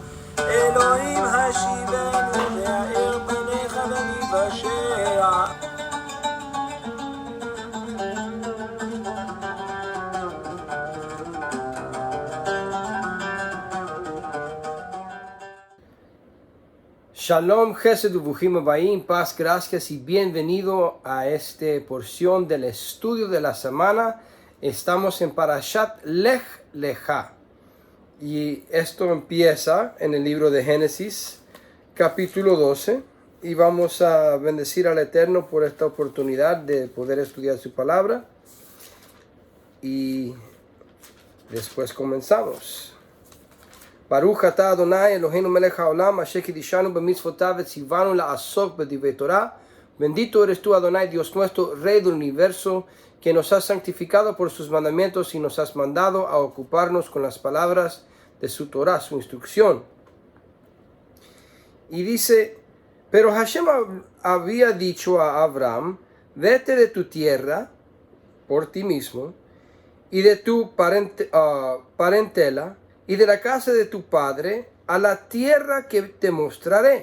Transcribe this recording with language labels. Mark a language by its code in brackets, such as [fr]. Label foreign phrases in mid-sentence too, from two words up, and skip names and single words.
[he] אלוהים השיבנו והאר פניך ונבשע. Shalom, Chesed Uvuchim Abayim, [es] paz, gracias y bienvenido a esta porción del estudio de la semana. Estamos en Parashat Lech Lecha y esto empieza en el libro de Génesis, capítulo 12, y vamos a bendecir al Eterno por esta oportunidad de poder estudiar su palabra y después comenzamos. [he] ברוך אתה אדוני אלוהינו מלך העולם אשר קידשנו במצוותיו וציונו לעסוק בדברי תורה. [es] Bendito eres tú, Adonai, Dios nuestro, Rey del universo, que nos has santificado por sus mandamientos y nos has mandado a ocuparnos con las palabras de su Torah, su instrucción. Y dice, pero Hashem había dicho a Abraham, vete de tu tierra por ti mismo y de tu parentela y de la casa de tu padre a la tierra que te mostraré.